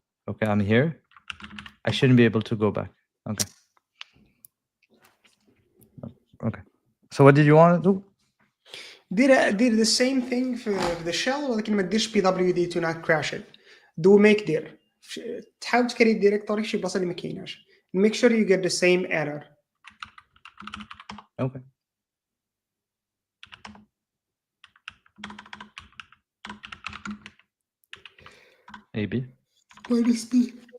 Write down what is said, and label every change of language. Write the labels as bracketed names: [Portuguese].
[English] Okay, I'm here. I shouldn't be able to go back. Okay. Okay. So what did you want to do? [Arabic] دير [English] the same thing for the shell [Arabic] ولكن ما تديرش [English] PWD to not crash it. Do make there. [Arabic] تحاول تكريت ديريكتوري شي بلاصه اللي ما كايناش. [English] Make sure you get the same error. Okay. AB. Minus B.